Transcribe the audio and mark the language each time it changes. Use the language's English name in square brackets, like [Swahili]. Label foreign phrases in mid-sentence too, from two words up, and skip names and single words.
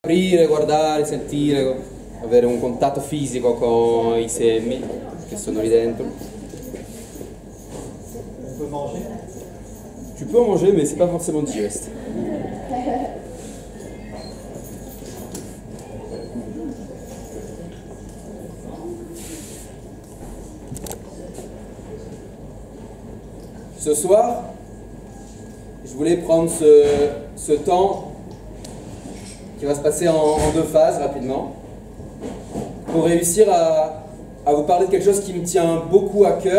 [Italian] Aprire, guardare, sentire, avere un contatto fisico con i semi che sono lì dentro. [French] Tu peux en manger, mais c'est pas forcément digeste. Ce soir, je voulais prendre ce temps qui va se passer en deux phases rapidement, pour réussir à vous parler de quelque chose qui me tient beaucoup à cœur.